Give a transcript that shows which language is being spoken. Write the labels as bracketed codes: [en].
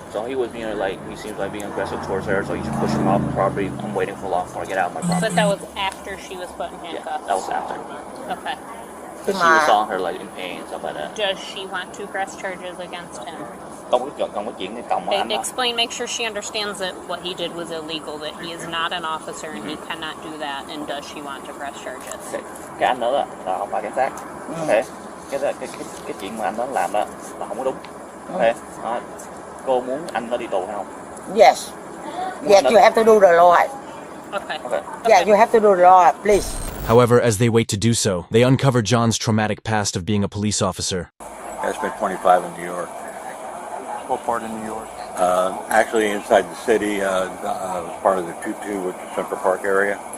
[en] So he was being he seems like being aggressive towards her, so he just pushed him off the property. I'm waiting for law enforcement to get out of my property. But that was after she was put in handcuffs. Yeah, that was after. Okay. She was on her in pain and stuff like that. Does she want to press charges against him? [vi] Không có chuyện cái còng anh. [en] Explain, make sure she understands that what he did was illegal, that he is not an officer and he cannot do that, and does she want to press charges? [vi] Cái anh đó là không phải cảnh sát. Okay. Cái chuyện mà anh đó làm đó là không có đúng. Okay. Cô muốn anh đó đi tù hay không? [en] Yes. Yes, you have to do the law. Okay. Yeah, you have to do the law, please. However, as they wait to do so, they uncover John's traumatic past of being a police officer. I spent 25 in New York. What part of New York? Actually, inside the city, was part of the 2-2, which is Central Park area.